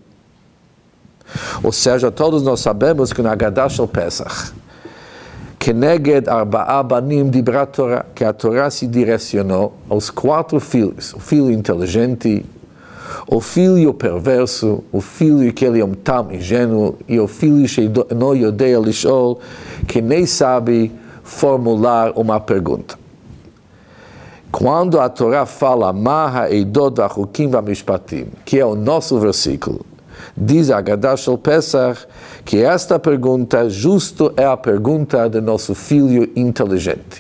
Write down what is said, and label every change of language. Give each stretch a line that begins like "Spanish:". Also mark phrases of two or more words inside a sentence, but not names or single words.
Portuguese: Ou seja, todos nós sabemos que na Haggadah shel Pesach,
Hebrew: Keneged arba'a banim dibra Torah,
Portuguese: que a Torá se direcionou aos 4 filhos: o filho inteligente, o filho perverso, o filho que ele é tam ingênuo, e o filho no
Hebrew: yodea lishol,
Portuguese: que nem sabe formular uma pergunta. Quando a Torá fala
Hebrew: Ma ha'eidot v'achukim v'mishpatim,
Portuguese: que é o nosso versículo, diz a Haggadah shel Pesach que esta pergunta justo é a pergunta do nosso filho inteligente.